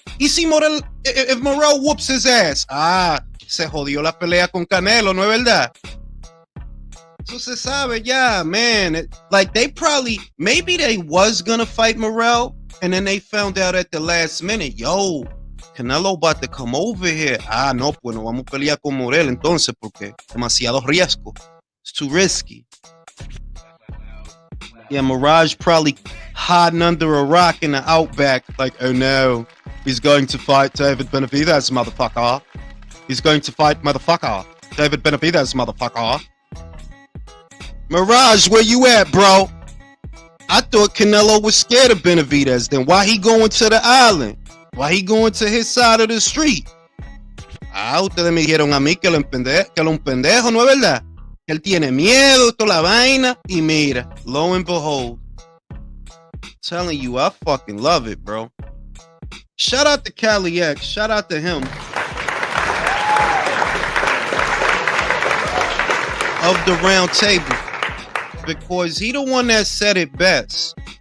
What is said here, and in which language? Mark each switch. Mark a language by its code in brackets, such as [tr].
[es] Y si Morel, [en] if Morel whoops his ass, [es] se jodió la pelea con Canelo, ¿no es verdad? Eso se sabe ya, [en] man. Like maybe they was gonna fight Morel, and then they found out at the last minute, yo, Canelo about to come over here. [es] No, pues no vamos a pelear con Morel entonces porque demasiado riesgo. [en] It's too risky. Yeah, Mirage probably hiding under a rock in the outback like, oh no, he's going to fight David Benavidez, motherfucker. He's going to fight motherfucker. David Benavidez, motherfucker. Mirage, where you at, bro? I thought Canelo was scared of Benavidez. Then why he going to the island? Why he going to his side of the street? [es] Ustedes me dijeron a mí que él es un pendejo, ¿no es verdad? Él tiene miedo, toda la vaina. Y mira, [en] lo and behold. I'm telling you, I fucking love it, bro. Shout out to Cali X. Shout out to him. Of the round table. Because he the one that said it best.